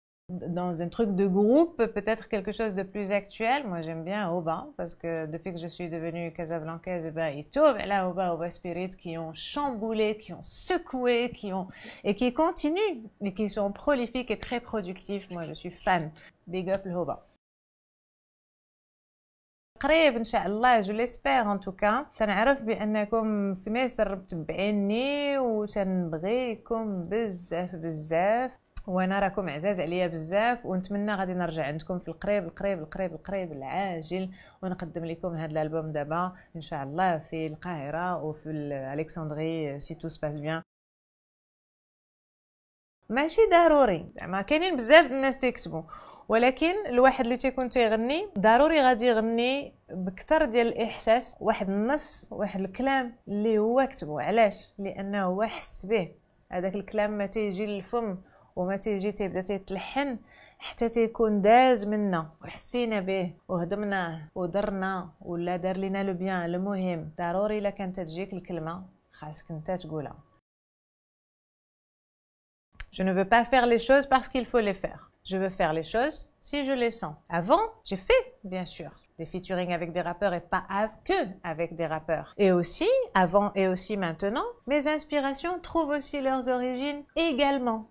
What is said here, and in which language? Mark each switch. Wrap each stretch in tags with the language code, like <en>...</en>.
<fr>Dans un truc de groupe, peut-être quelque chose de plus actuel. Moi, j'aime bien Oba, parce que depuis que je suis devenue casablancaise, il trouve là Oba Spirit qui ont chamboulé, qui ont secoué, et qui continuent, et qui sont prolifiques et très productifs. Moi, je suis fan. Big up le Oba.</fr> <ar>قريب ان شاء الله</ar> <fr>جو ليسبير ان توكا</fr> <ar>تنعرف بانكم في مصر متبعيني وتنبغيكم بزاف بزاف وانا راكم عزاز عليا بزاف ونتمنى غادي نرجع عندكم في القريب القريب القريب القريب العاجل ونقدم لكم هذا الالبوم دابا ان شاء الله في القاهره وفي الكسندري</ar> <fr>سي تو سباس بيان.</fr> <ar>ماشي ضروري زعما كاينين بزاف الناس تيكتبوا ولكن الواحد اللي تيكون تيغني ضروري غادي يغني بكثر ديال الاحساس واحد النص واحد الكلام اللي هو كتبه. علاش؟ لانه هو حس به هذاك الكلام ما تيجي للفم وما تيجي تيبدا تيتلحن حتى تيكون داز منا وحسينا به وهضمناه ودرنا ولا دار لينا</ar> <fr>لو بيان.</fr> <ar>المهم ضروري الا كانت تجيك الكلمه خاصك انت تقولها.</ar> <fr>Je ne veux pas faire les choses parce qu'il faut les faire. Je veux faire les choses si je les sens. Avant, j'ai fait, bien sûr, des featuring avec des rappeurs et pas que avec des rappeurs. Et aussi, avant et aussi maintenant, mes inspirations trouvent aussi leurs origines également.</fr>